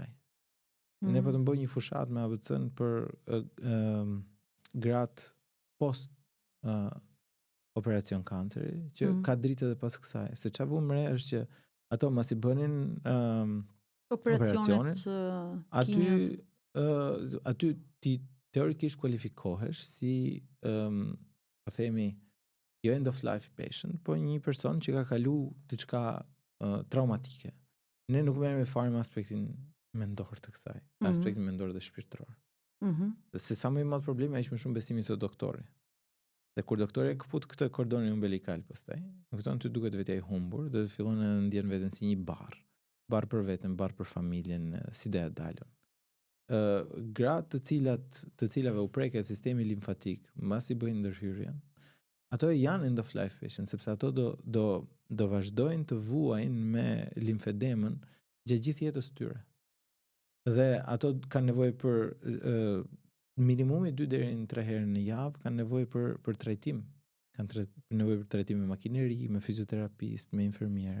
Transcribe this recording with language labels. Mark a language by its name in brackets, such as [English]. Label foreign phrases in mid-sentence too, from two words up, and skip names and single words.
[Albanian] Ne po të bëjmë një fushat me ABC-n për gratë post operacion kanceri, që ka dritë edhe pas kësaj. Se çfarë vëmë re është që ato masi bënin operacionet aty ti teorikisht kualifikohesh si po themi jo [English] end of life patient, [Albanian] po një person që ka kalu diçka traumatike. Ne nuk merrem fare me aspektin mendor të kësaj, aspektin mendor dhe shpirtëror. Se sa më i madh problemi aq më shumë besimi te doktori. Dhe kur doktori e kaput këtë kordonin umbilikal pastaj, më kupton ty duket vetja i humbur dhe fillon të ndjen veten si një barr për veten, barr për familjen, si do ja dalën. Gratë të cilave u preket sistemi limfatik, mbasi bëjnë ndërhyrjen, ato janë [English] end of life patient, [Albanian] sepse ato do vazhdojnë të vuajnë me limfedemën gjatë gjithë jetës tyre. Dhe ato kanë nevojë për minimumi 2 deri në 3 herë në javë, kanë nevojë për trajtim. Kanë nevojë për trajtim me makineri, me fizioterapist, me infermiere.